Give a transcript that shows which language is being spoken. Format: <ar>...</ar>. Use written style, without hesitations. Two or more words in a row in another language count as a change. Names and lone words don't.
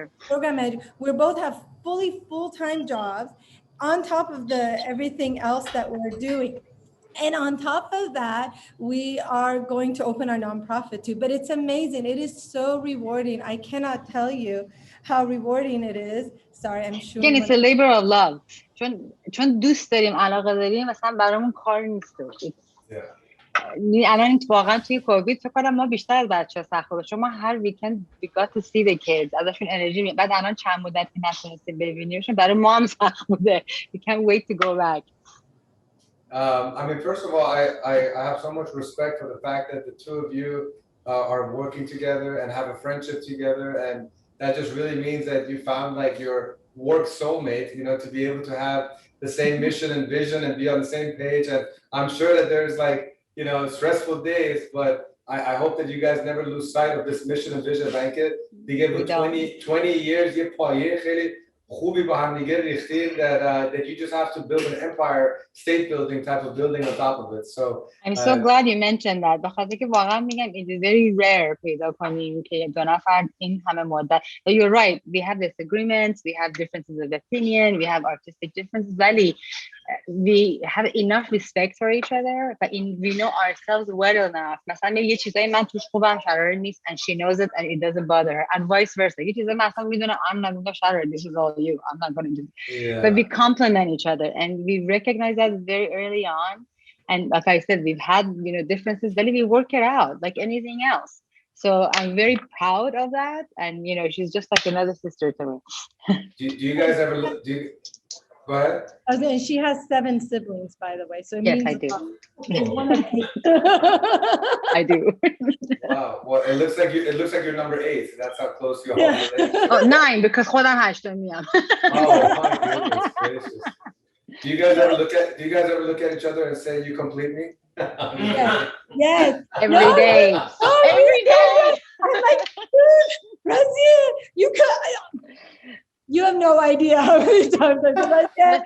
<en>We both have full-time jobs on top of everything else that we're doing. And on top of that, we are going to open our nonprofit too. But it's amazing. It is so rewarding. I cannot tell you how rewarding it is. Sorry, I'm sure. Again, it's a labor of love.</en> <fa>چون دوست داریم، علاقه داریم، مثلا برامون کار نیست. الان واقعا توی کووید فکر کنم ما بیشتر از بچه‌ها سخت بود، چون ما هر ویکند</fa> <en>we got to see the kids،</en> <fa>ازشون انرژی میاد. بعد الان چند مدتی نتونستیم ببینیمشون، برای ما هم سخت بوده.</fa> <en>We can't wait to go back. I mean, first of all, I have so much respect for the fact that the 2 of you are working together and have a friendship together, and that just really means that you found like your work soulmate, to be able to have the same mission and vision and be on the same page. And I'm sure that there's like, stressful days, but I hope that you guys never lose sight of this mission and vision. They give 20 years,</en> <fa>خوبی با هم دیگه ریختید</fa> <en>that you just have to build an empire, state building type of building on top of it. So I'm so glad you mentioned that.</en> <fa>بخاطر که واقعا میگم</fa> <en>it is very rare</en> <fa>پیدا کنیم که 2 نفر این همه مدت.</fa> <en>You're right. We have disagreements, we have differences of opinion, we have artistic differences. ولی we have enough respect for each other, but we know ourselves well enough.</en> <fa>مثلا یه چیزایی من توش خوبم، شرارeh نیست</fa> <en>and she knows it and it doesn't bother her, and vice versa.</en> <fa>یه چیزایی مثلا میدونه</fa> <en>I'm not going to Sharareh, this is all you, I'm not going to do it. But we complement each other and we recognize that very early on. And like I said, we've had differences, but we work it out like anything else. So I'm very proud of that, and she's just like another sister to me. Do you guys ever go ahead? And she has 7 siblings, by the way. So it yes, means I do. I do. Wow. Well, it looks like you're number 8. That's how close you are. Oh, 9 because</en> <fa>خودم 8 میام.</fa> <en>Oh my goodness gracious. Do you guys ever look at each other and say, "You complete me"? Yes. Every No, day. no, Every day. I'm like, Razieh, you have no idea how many times I've been like that.</en>